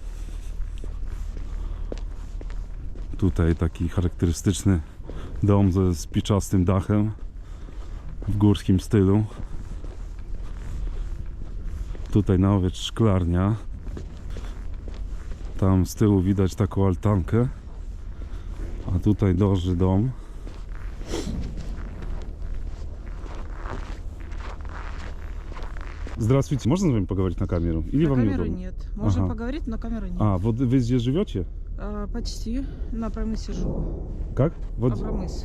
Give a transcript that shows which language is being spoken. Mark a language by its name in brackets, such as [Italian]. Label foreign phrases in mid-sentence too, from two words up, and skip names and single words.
[Polish] Tutaj taki charakterystyczny dom ze spiczastym dachem w górskim stylu. Tutaj nawet szklarnia. Tam z tyłu widać taką altankę, a tutaj duży dom. [Russian] Здравствуйте, можно с вами поговорить на камеру? Или На вам камеру неудобно? нет. Можно Ага. поговорить, но камеры нет. А, вот вы здесь живете? Почти. На Абрамысе живу. Как? Вот... Абрамыс.